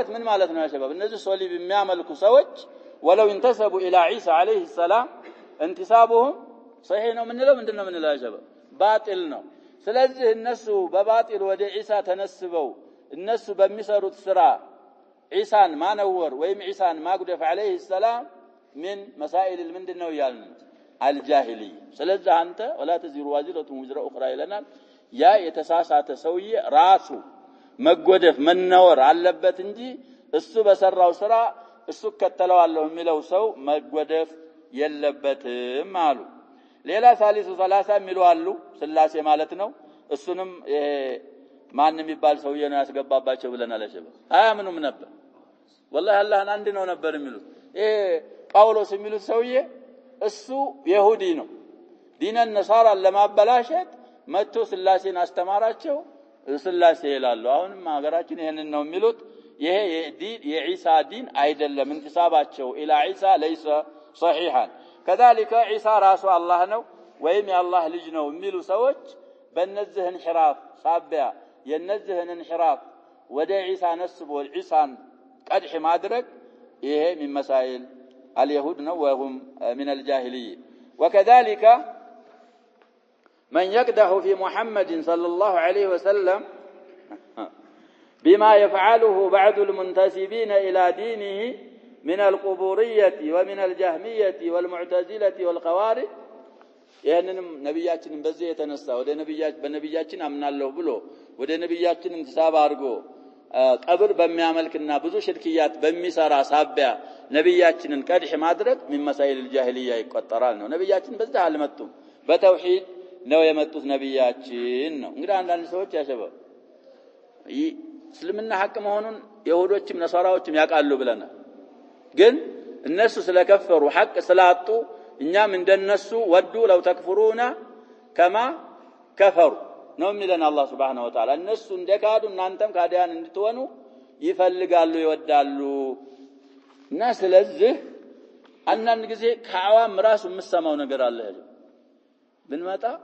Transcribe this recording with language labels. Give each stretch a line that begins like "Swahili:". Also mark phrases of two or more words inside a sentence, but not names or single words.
Amharic: ምን ማለት ነው ያሸባብ እነዚህ ሶሊብ የሚያመልኩ ሰዎች
Arabic: ولو انتسبوا إلى عيسى عليه السلام
Amharic: እንተሳቡሁም صحيح ነው ምንለው ያሸባብ ባጢል ነው ስለዚህ እነሱ በባጢል ወደ ዒሳ ተነስበው እነሱ በሚሰሩት ስራ ዒሳን ማነወር ወይም ዒሳን ማጉደፍ
Arabic: عليه السلام من مسائل
Amharic: ምንድነው ያልን الجاهلي ስለዚህ አንተ
Arabic: ولا تزر وازرة وزر اخرى
Amharic: ይለናል ያ የተሳሳተ ሰውዬ ራሱ መጎደፍ መነወር አለበት እንጂ እሱ በሰራው ስራ እሱ ከተለዋለሁ የሚለው ሰው መጎደፍ የለበትም አሉ ሌላ
Arabic: ثالث ثلاثة
Amharic: የሚሉ አሉ ስላሴ ማለት ነው እሱንም ማንንም ይባል ሰውዬ ነው ያስገባባቸው ብለናል አሸባ አያምኑም ነበር والله አላህን አንድ ነው ነበር የሚሉት ጳውሎስ የሚሉት ሰውዬ እሱ ይሁዲ ነው
Arabic: دين النصارى
Amharic: ለማበላሸት መጥቶ ስላሴን አስተማራቸው ስላሴ ይላሉ አሁንም ሀገራችን ይሄንን ነው የሚሉት ይሄ የዒሳ ዲን አይደለም እንተሳባቸው ኢላ ዒሳ
Arabic: ليس صحيحا كذلك عيسى
Amharic: ራሱ አላህ ነው ወይም የአላህ ልጅ ነው የሚሉ ሰዎች በእነዚህ እንሕራፍ ሳቢያ የነዚህን እንሕራፍ ወደ ዒሳ ነስቦ ዒሳን ቀድሕ ማድረግ ይሄ
Arabic: من مسائل اليهود وهم من الجاهليين وكذلك من يقدح في محمد صلى الله عليه وسلم بما يفعله بعض المنتسبين إلى دينه من القبورية ومن الجهمية والمعتزلة والخوارج
Amharic: ይሄንንም ነብያችንን በዚህ የተነሳ ወደ በነብያችን አምናለሁ ብሎ ወደ ነብያችን እንተሳባ አድርጎ ቀብር በሚያመልክና ብዙ ሽርክያት በሚሰራ ሳቢያ ነብያችንን ቀድሕ ማድረግ
Arabic: من مسائل
Amharic: الجاهلية ይቆጠራል ነው ነብያችን በዛ አልመጡም በተውሂድ ነው የመጡት ነብያችን ነው እንግዲህ አንዳንድ ሰዎች ያሸበው እስልምና ሐቅ መሆኑን ይሁዶችም ነሳራዎችም ያቃሉ ብለናል ግን እነሱ ስለከፈሩ ሐቅ ስላጡ እኛም እንደነሱ
Arabic: ودوا لو تكفرون كما كفروا
Amharic: ነው የሚለን አላህ
Arabic: سبحانه وتعالى
Amharic: እነሱ እንደካዱ እናንተም ካዲያን እንድትሆኑ ይፈልጋሉ ይወዳሉ እና ስለዚህ አንዳንድ ጊዜ ከአዋም ራሱ የምሰማው ነገር አለ ብንመጣ